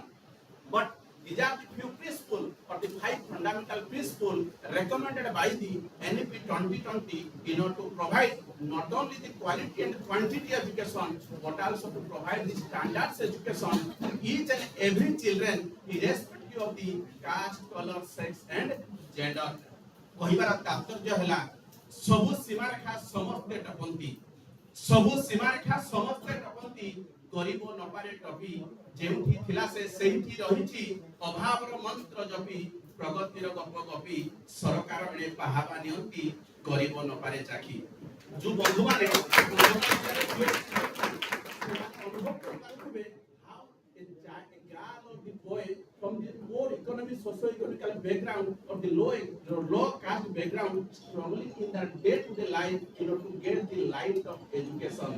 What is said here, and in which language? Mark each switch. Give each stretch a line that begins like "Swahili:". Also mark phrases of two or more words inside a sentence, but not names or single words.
English: But these are the few principles or the 5 fundamental principles recommended by the NEP 2020 to provide not only the quality and quantity education but also to provide the standards education to each and every children irrespective of the caste, color, sex and gender.
Odia: କହିବାର ତାତ୍ପର୍ଯ୍ୟ ହେଲା ସବୁ ସୀମାରେଖା ସମସ୍ତେ ଟପନ୍ତି ସବୁ ସୀମାରେଖା ସମସ୍ତେ ଟପନ୍ତି ଗରିବ ନପାରେ ଟପି ଯେଉଁଠି ଥିଲା ସେ ସେଇଠି ରହିଛି ଅଭାବର ମନ୍ତ୍ର ଜପି ପ୍ରଗତିର ଗପ ଗପି ସରକାର ବେଳେ ପାହାବା ନିଅନ୍ତି ଗରିବ ନପାରେ ଚାଖି ଯୋଉ ବନ୍ଧୁମାନେ
English: from the poor economic, socio-economical background or the low caste background, struggling in their day-to-day life, to get the light of education.